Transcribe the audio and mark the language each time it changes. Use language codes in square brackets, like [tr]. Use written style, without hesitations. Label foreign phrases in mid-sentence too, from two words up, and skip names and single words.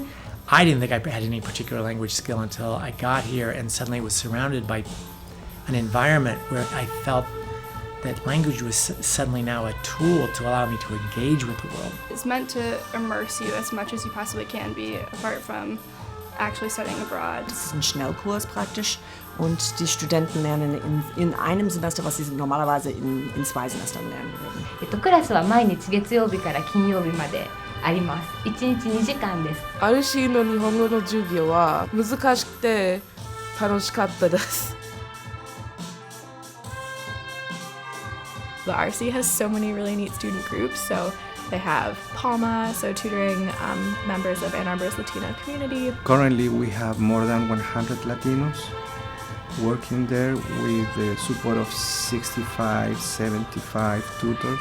[en] I didn't think I had any particular language skill until I got here and suddenly was surrounded by an environment where I felt that language was suddenly now a tool to allow me to engage with the world. It's meant to immerse you as much as you possibly can be, apart from actually studying abroad. [de] Das ist ein Schnellkurs praktisch und die Studenten lernen in einem Semester, was sie normalerweise in 2 Semestern lernen würden. [ja] クラスは毎日月曜日から金曜日まであります。1日2時間です。 RC の日本語の授業は難しくて楽しかったです。 [en] The RC has so many really neat student groups. So they have PALMA, so tutoring members of Ann Arbor's Latino community. Currently, we have more than 100 Latinos working there with the support of 65, 75 tutors.